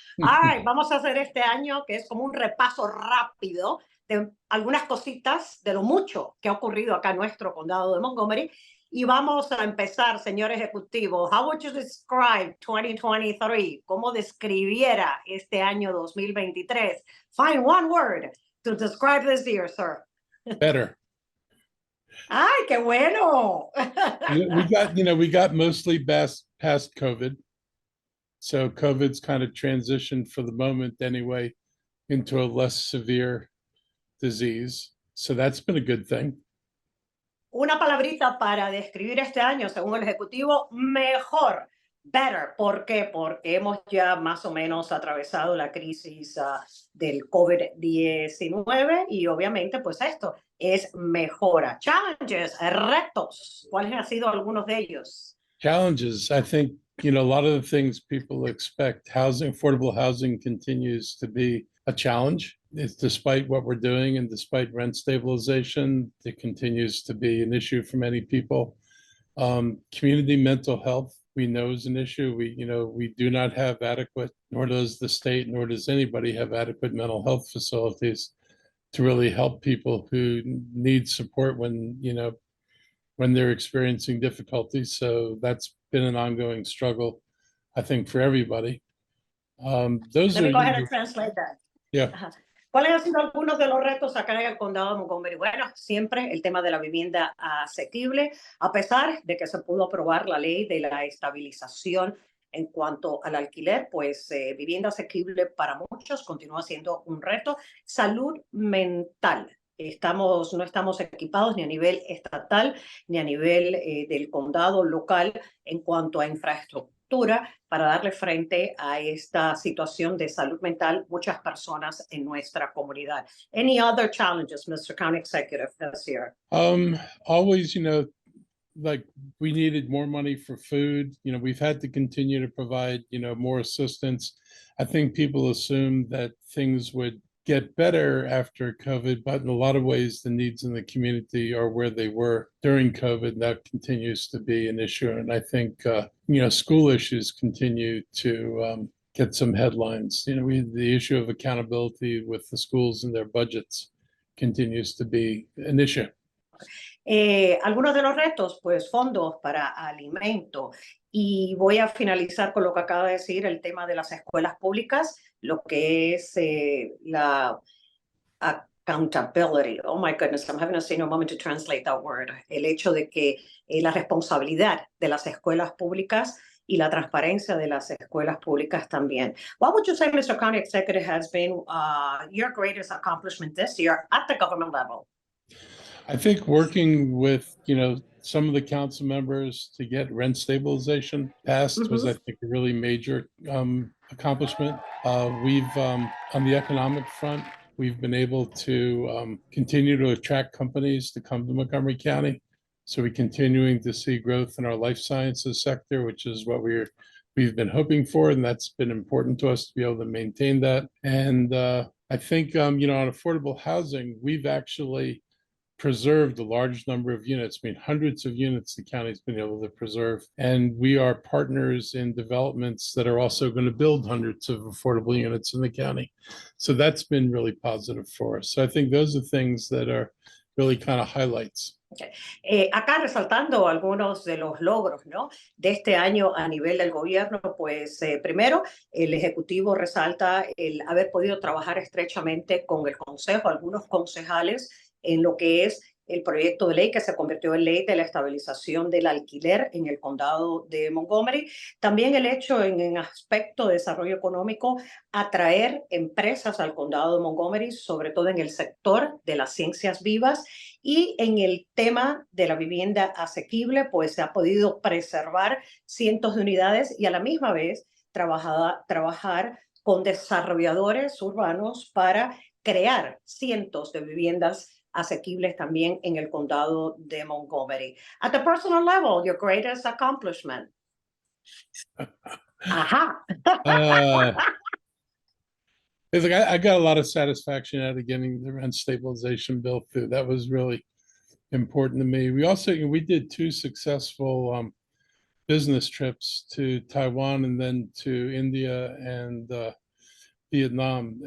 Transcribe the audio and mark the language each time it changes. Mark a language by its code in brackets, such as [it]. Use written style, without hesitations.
[en] All right, [es] vamos a hacer este año que es como un repaso rápido de algunas cositas de lo mucho que ha ocurrido acá en nuestro condado de Montgomery. Y vamos a empezar, señor ejecutivo. [en] How would you describe 2023? [es] ¿Cómo describiera este año 2023? [en] Find one word to describe this year, sir. Better. [es] ¡Ay, qué bueno! [en] we got mostly past COVID. So COVID's kind of transitioned for the moment anyway into a less severe disease. So that's been a good thing. [es] Una palabrita para describir este año, según el Ejecutivo, mejor, better. ¿Por qué? Porque hemos ya más o menos atravesado la crisis del COVID-19 y obviamente pues esto es mejora. Challenges, retos, ¿cuáles han sido algunos de ellos? [en] Challenges, I think, a lot of the things people expect, affordable housing continues to be a challenge. It's despite what we're doing and despite rent stabilization, it continues to be an issue for many people. Community mental health, we know is an issue. We do not have adequate, nor does the state, nor does anybody have adequate mental health facilities to really help people who need support when they're experiencing difficulties. So that's been an ongoing struggle, I think, for everybody. Let me go ahead and translate that. Yeah. [es] ¿Cuáles han sido algunos de los retos acá en el condado de Montgomery? Bueno, siempre el tema de la vivienda asequible, a pesar de que se pudo aprobar la ley de la estabilización en cuanto al alquiler, pues vivienda asequible para muchos continúa siendo un reto. Salud mental. No estamos equipados ni a nivel estatal ni a nivel del condado local en cuanto a infraestructura para darle frente a esta situación de salud mental muchas personas en nuestra comunidad. [en] Any other challenges, Mr. County Executive, this year? Always, like we needed more money for food. We've had to continue to provide, more assistance. I think people assumed that things would get better after COVID, but in a lot of ways, the needs in the community are where they were during COVID. That continues to be an issue. And I think, school issues continue to get some headlines. The issue of accountability with the schools and their budgets continues to be an issue. [es] Algunos de los retos, pues fondos para alimento. Y voy a finalizar con lo que acaba de decir, el tema de las escuelas públicas, lo que es la accountability. [en] Oh my goodness, I'm having a senior moment to translate that word. [es] El hecho de que la responsabilidad de las escuelas públicas y la transparencia de las escuelas públicas también. [en] What would you say, Mr. County Executive, has been your greatest accomplishment this year at the government level? I think working with, some of the council members to get rent stabilization passed was, I think, a really major accomplishment. We've, on the economic front, we've been able to continue to attract companies to come to Montgomery County. So we're continuing to see growth in our life sciences sector, which is what we've been hoping for, and that's been important to us to be able to maintain that. And I think, on affordable housing, we've actually preserved a large number of units. I mean, hundreds of units the county's been able to preserve. And we are partners in developments that are also going to build hundreds of affordable units in the county. So that's been really positive for us. So I think those are things that are really kind of highlights. Okay. [es] Acá resaltando algunos de los logros, ¿no?, de este año a nivel del gobierno, pues primero el Ejecutivo resalta el haber podido trabajar estrechamente con el Consejo, algunos concejales, en lo que es el proyecto de ley que se convirtió en ley de la estabilización del alquiler en el condado de Montgomery. También el hecho en aspecto de desarrollo económico, atraer empresas al condado de Montgomery, sobre todo en el sector de las ciencias vivas, y en el tema de la vivienda asequible, pues se ha podido preservar cientos de unidades y a la misma vez trabajar con desarrolladores urbanos para crear cientos de viviendas asequibles también en el condado de Montgomery. [en] At the personal level, your greatest accomplishment. Ajá. It's like I got a lot of satisfaction out of getting the rent stabilization bill through. That was really important to me. We did 2 successful business trips to Taiwan and then to India and Vietnam.